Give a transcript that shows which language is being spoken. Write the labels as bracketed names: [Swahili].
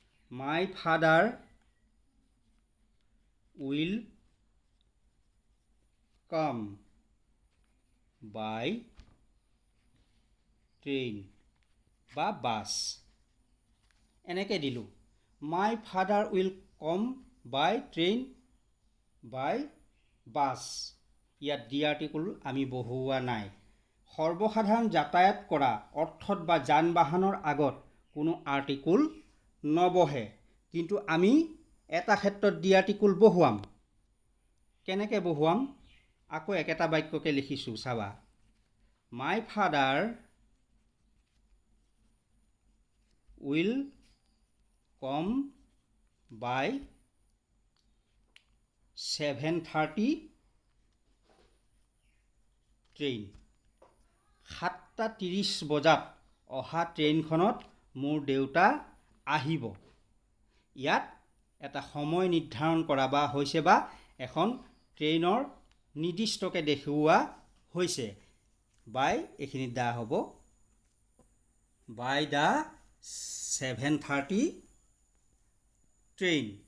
[English] My father will come by train [Assamese] বা bus. এনেকৈ দিলোঁ। [English] My father will come by train by bus. [Assamese] ইয়াত D article আমি বহুওৱা নাই। সৰ্বসাধাৰণ যাতায়াত কৰা অৰ্থত বা যান বাহনৰ আগত কোনো আৰ্টিকুল নবহে, কিন্তু আমি এটা ক্ষেত্ৰত ডি আৰ্টিকুল বহুৱাম। কেনেকৈ বহুৱাম? আকৌ একেটা বাক্যকে লিখিছোঁ চাবা। [English] My father will come by 7:30 train. [Assamese] 7:30 বজাত অহা ট্ৰেইনখনত মোৰ দেউতা আহিব। ইয়াত এটা সময় নিৰ্ধাৰণ কৰা বা হৈছে বা এখন ট্ৰেইনৰ নিৰ্দিষ্টকৈ দেখুওৱা হৈছে। বাই এইখিনি দা হ'ব। By the 7:30 train.